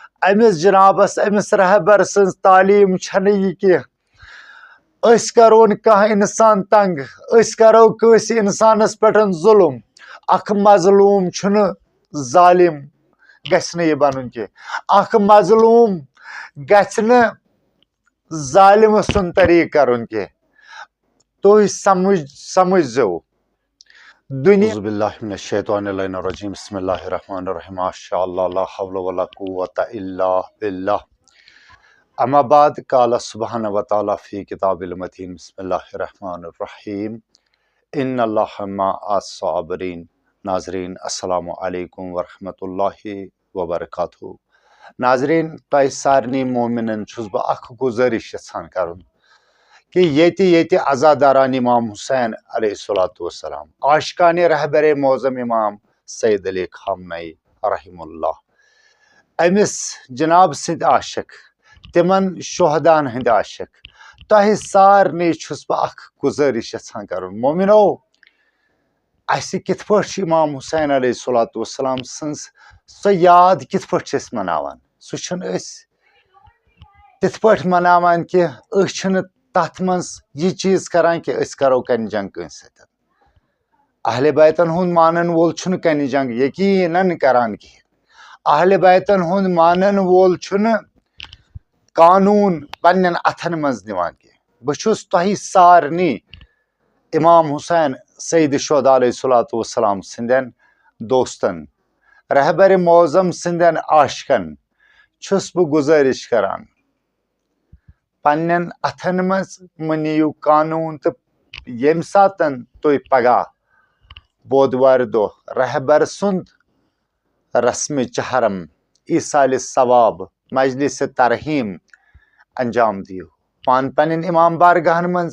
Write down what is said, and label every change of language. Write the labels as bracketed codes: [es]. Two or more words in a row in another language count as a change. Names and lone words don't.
[ks] امس جنابس امس رہبر سن تعلیم چھنہ یہ کہ اس کرون کانٛہہ انسان تنگ، اس کرو کٲنٛسہِ انسانس پٮ۪ٹھ ظلم، اکھ مظلوم چھُنہ ظالم گژھِ نہٕ یہِ بنُن کینٛہہ، اکھ مظلوم گژھِ نہٕ ظالم سُنٛد طریٖقہٕ کرُن کینٛہہ. تُہۍ سمجھزیو دنیا. [ar] اعوذ باللہ من الشیطان اللعین الرجیم بسم اللہ الرحمن الرحیم ماشاء اللہ لا حول ولا قوة الا باللہ. اما بعد قال سبحانہ وتعالی فی کتاب المتین بسم اللہ الرحمن الرحیم ان اللہ مع الصابرین. ناظرین السلام علیکم ورحمۃ اللہ وبرکاتہ. [ks] ناظرین تۄہہِ سارنٕے مومنن چھُس بہٕ اکھ گُزٲرِش یژھان کرُن کہ ییٚتہِ عزاداران امام حسین [ar] علیہ الصلوۃ والسلام، [ks] عاشقانِ رہبر معظم امام سید علی خامنئی [ar] رحمہ اللہ، [ks] امس جناب سٕنٛدۍ عاشق، تمن شہدا'n ہٕنٛدۍ عاشق، تۄہہِ سارنٕے چھُس بہٕ اکھ گُزٲرِش یژھان کرُن. مومنو اسہِ کِتھ پٲٹھۍ چھُ امام حسین [ar] علیہ الصلوۃ والسلام [ks] سٕنٛز سۄ یاد کِتھ پٲٹھۍ چھِ أسۍ مناوان؟ سُہ چھُنہٕ أسۍ تِتھ پٲٹھۍ مناوان کہِ أسۍ چھِنہٕ تتھ منٛز یہِ چیٖز کران کہِ أسۍ کرو کنہِ جنگ کٲنٛسہِ سۭتۍ. اہلِ بیتن ہُنٛد مانن وول چھُنہٕ کنہِ جنگ یقیٖنن کران کِہینۍ. اہلِ بیتن ہُنٛد مانن وول چھُنہٕ قانوٗن پننٮ۪ن اتھن منٛز نِوان کینٛہہ. بہٕ چھُس تۄہہِ سارنٕے امام حسین سید شہداء [ar] علیہ الصلوۃ والسلام [ks] سٕنٛدٮ۪ن دوستن، رہبر معظم سٕنٛدٮ۪ن عاشقن چھُس بہٕ گُزٲرِش کران پننٮ۪ن اتھن منٛز مہٕ نِیِو قانوٗن تہٕ ییٚمہِ ساتن تُہۍ پگاہ بودوارِ دۄہ رہبر سُنٛد رسمِ چہرم، ایٖصالِ ثواب، مجلسِ ترحیٖم انجام دِیِو پننٮ۪ن امام بارگاہن منٛز.